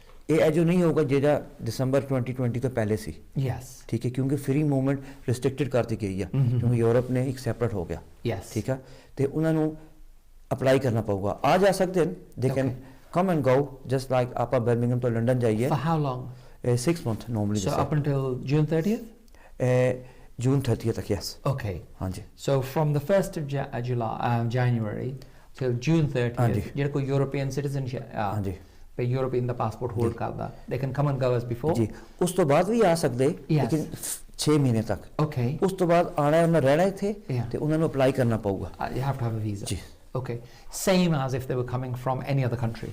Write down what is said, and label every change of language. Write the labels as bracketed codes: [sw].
[pa] ਇਹ ਅਜੋ ਨਹੀਂ ਹੋਊਗਾ ਜਿਹੜਾ ਦਸੰਬਰ 2020 ਤੋਂ ਪਹਿਲੇ ਸੀ. ਠੀਕ ਹੈ, ਕਿਉਂਕਿ ਫ੍ਰੀ ਮੂਵਮੈਂਟ ਰਿਸਟ੍ਰਿਕਟਡ ਕਰਤੀ ਗਈ ਆ, ਕਿਉਂਕਿ ਯੂਰਪ ਨੇ ਇੱਕ ਸੈਪਰੇਟ ਹੋ ਗਿਆ. ਠੀਕ ਆ, ਤੇ ਉਹਨਾਂ ਨੂੰ ਅਪਲਾਈ ਕਰਨਾ ਪਊਗਾ. ਆ ਜਾ ਸਕਦੇ ਨੇ, [en] they can come and go just like [pa] ਆਪਾਂ ਬਰਮਿੰਗਮ ਤੋਂ ਲੰਡਨ ਜਾਈਏ. [en] For how long? 6 months normally. So up until June 30th? June 30th तक, yes. Okay. [pa] ਹਾਂਜੀ. [en] So from the 1st of January till June 30th, [pa] ਜਿਹੜਾ ਕੋਈ European citizenship ਹਾਂਜੀ ਤੇ European ਦਾ passport hold ਕਰਦਾ, [en] they can come and go as before. [pa] ਜੀ, ਉਸ ਤੋਂ ਬਾਅਦ ਵੀ ਆ ਸਕਦੇ, ਲੇਕਿਨ 6 ਮਹੀਨੇ ਤੱਕ. Okay. ਉਸ ਤੋਂ ਬਾਅਦ ਆਣਾ, ਉਹਨਾਂ ਰਹਿਣਾ ਇੱਥੇ ਤੇ ਉਹਨਾਂ ਨੂੰ ਅਪਲਾਈ ਕਰਨਾ ਪਊਗਾ. [en] You have to have a visa. [pa] ਜੀ. [en] Okay, same as if they were coming from any other country.